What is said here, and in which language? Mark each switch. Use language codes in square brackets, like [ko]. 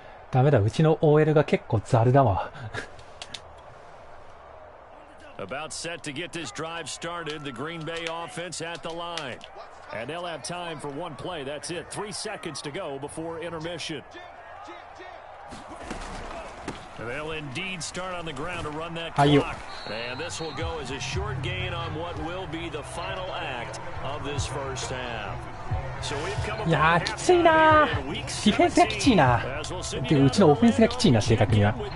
[ja] ダメだ、うちの OL が結構ザルだわ。 [en] About set to get this drive started, the Green Bay offense at the line. And they'll have time for one play. That's it. 3 seconds to go before intermission. And they'll indeed start on the ground to run that clock. And this will go as a short gain on what will be the final act of this first half. [ja] いやー、きついなー。ディフェンスがきついな。てかうちのオフェンスがきついな、正確には。